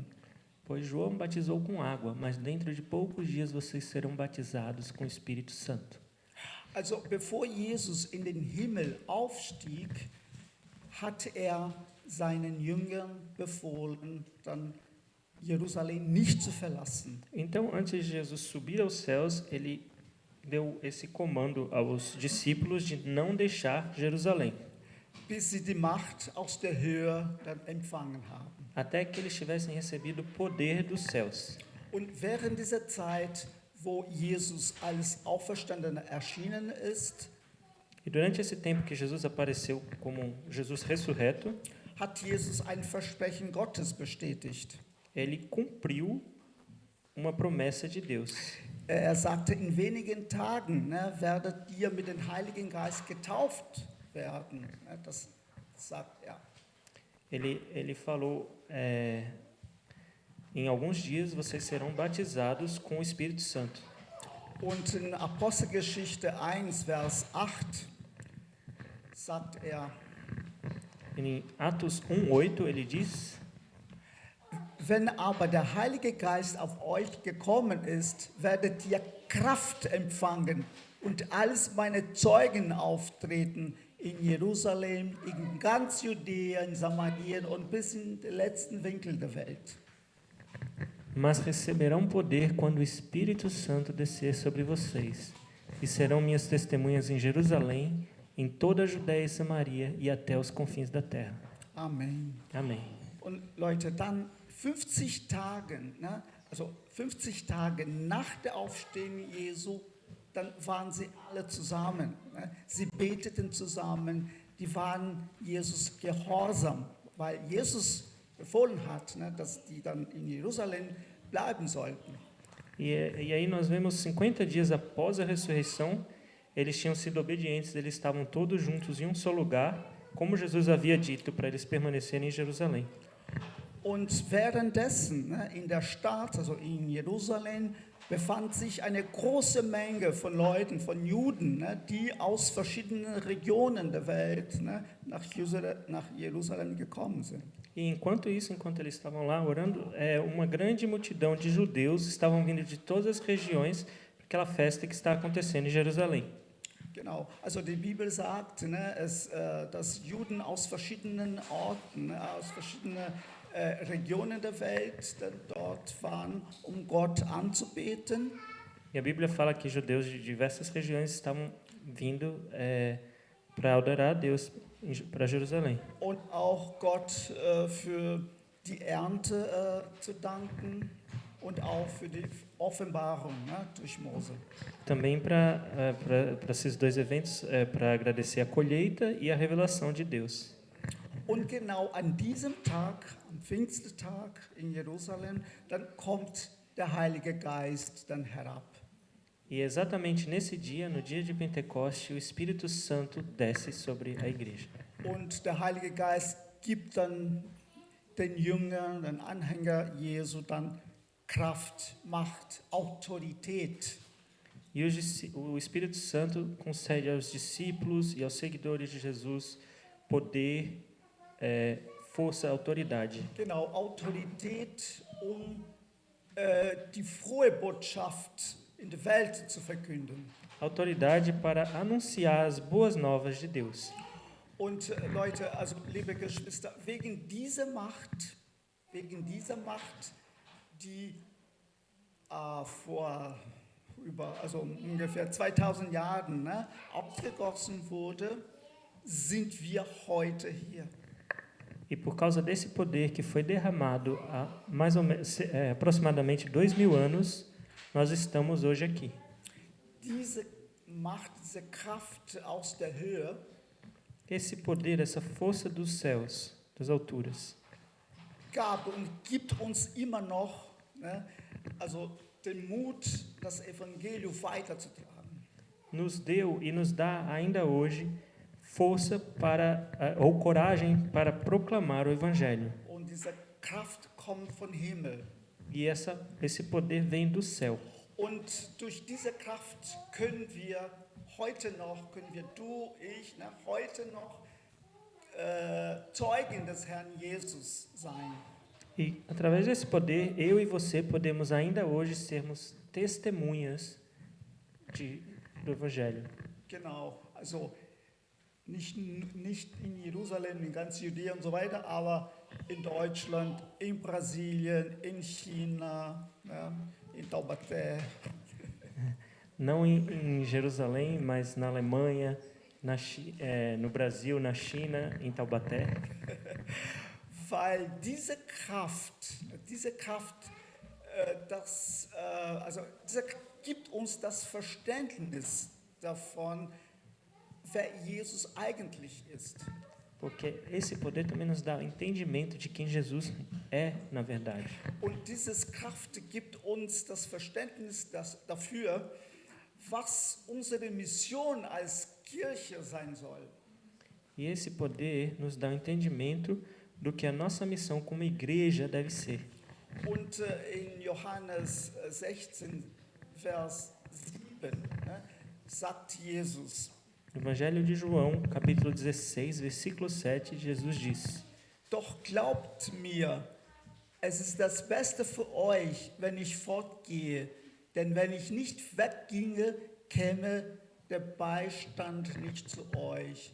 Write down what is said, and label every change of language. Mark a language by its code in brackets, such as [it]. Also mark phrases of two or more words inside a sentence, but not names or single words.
[pt] Pois João batizou com água, mas dentro de poucos dias vocês serão batizados com o Espírito Santo. [de] Also bevor Jesus in den Himmel aufstieg, hat seinen Jüngern befohlen, dann Jerusalem nicht zu verlassen. [pt] Então, antes de Jesus subir aos céus, ele deu esse comando aos discípulos de não deixar Jerusalém, [de] Bis sie die Macht aus der Höhe dann empfangen haben. [pt] até que eles tivessem recebido o poder dos céus. [de] Und während dieser Zeit, wo Jesus als Auferstandener erschienen ist, [pt] E durante esse tempo que Jesus apareceu como Jesus ressurreto, [de] hat Jesus ein Versprechen Gottes bestätigt. [pt] ele cumpriu uma promessa de Deus. [de] Er sagte, in wenigen Tagen werdet ihr mit dem Heiligen Geist getauft werden. Das sagt er. [pt] Ele falou, em alguns dias vocês serão batizados com o Espírito Santo. [de] Und in Apostelgeschichte 1, Vers 8 sagt er, [pt] Em Atos 1:8 ele diz: [de] wenn aber der Heilige Geist auf euch gekommen ist, werdet ihr Kraft empfangen und als meine Zeugen auftreten in Jerusalem, in ganz Judäa, in Samarien und bis in den letzten Winkel der Welt. [pt] Mas receberão poder quando o Espírito Santo descer sobre vocês, e serão minhas testemunhas em Jerusalém, em toda a Judéia e Samaria e até os confins da terra. [de] Amen. [pt] Amém. [de] Und Leute, dann 50 Tage, also 50 Tage nach der Aufstehung Jesu, dann waren sie alle zusammen. Sie beteten zusammen, die waren Jesus gehorsam, weil Jesus befohlen hat, dass die dann in Jerusalem bleiben sollten. [pt] E aí nós vemos 50 dias após a ressurreição, eles tinham sido obedientes, eles estavam todos juntos em um só lugar, como Jesus havia dito para eles permanecerem em Jerusalém. [de] Und währenddessen in der Stadt, also in Jerusalem, befand sich eine große Menge von Leuten, von Juden, die aus verschiedenen Regionen der Welt nach Jerusalem gekommen sind. [pt] E enquanto eles estavam lá orando, uma grande multidão de judeus estavam vindo de todas as regiões para aquela festa que está acontecendo em Jerusalém. [de] Genau, also die Bibel sagt, dass Juden aus verschiedenen Orten, aus verschiedenen Regionen der Welt dort waren, Gott anzubeten. [pt] E a Bíblia fala que judeus de diversas regiões estavam vindo para adorar a Deus para Jerusalém. [de] Und auch Gott für die Ernte zu danken und auch für die Offenbarung durch Mose. [pt] Também para esses dois eventos, para agradecer a colheita e a revelação de Deus. [de] Und genau an diesem Tag, am Pfingsttag in Jerusalem, dann kommt der Heilige Geist dann herab. [pt] E exatamente nesse dia, no dia de Pentecoste, o Espírito Santo desce sobre a igreja. [de] Und der Heilige Geist gibt dann den Jüngern, den Anhänger Jesu dann Kraft, Macht, Autorität. [pt] E o Espírito Santo concede aos discípulos e aos seguidores de Jesus poder força, autoridade. [de] Genau, Autorität, die frohe Botschaft in der Welt zu verkünden. [pt] Autoridade para anunciar as boas novas de Deus. [de] Und Leute, also liebe Geschwister, wegen dieser Macht, die vor ungefähr 2000 Jahren abgegossen wurde, sind wir heute hier. [pt] E por causa desse poder que foi derramado há mais ou menos, aproximadamente 2000 anos, nós estamos hoje aqui. [de] Diese Macht, diese Kraft aus der Höhe, [pt] Esse poder, essa força dos céus, das alturas, [de] gab und gibt uns immer noch, also den Mut, das Evangelium weiterzutragen. [pt] nos deu e nos dá ainda hoje força para ou coragem para proclamar o evangelho. [de] Und diese Kraft kommt vom Himmel. [pt] E esse poder vem do céu. [de] Und durch diese Kraft können wir du, ich, heute noch Zeugen des Herrn Jesus sein. [pt] E através desse poder, eu e você podemos ainda hoje sermos testemunhas do evangelho. [de] Genau, also nicht in Jerusalem, in ganz Judäa und so weiter, aber in Deutschland, in Brasilien, in China, in Taubaté. [pt] Não em Jerusalém, mas na Alemanha, no Brasil, na China, em Taubaté. [de] Weil diese Kraft gibt uns das Verständnis davon, wer Jesus eigentlich ist. [pt] Porque esse poder também nos dá o entendimento de quem Jesus é, na verdade. [de] Und diese Kraft gibt uns das Verständnis dafür, was unsere Mission als Kirche sein soll. [pt] E esse poder nos dá o entendimento do que a nossa missão como igreja deve ser. [de] Und in Johannes 16, Vers 7, sagt Jesus: [pt] No Evangelho de João, capítulo 16, versículo 7, Jesus diz: [de] Doch glaubt mir, es ist das Beste für euch, wenn ich fortgehe, denn wenn ich nicht wegginge, käme der Beistand nicht zu euch.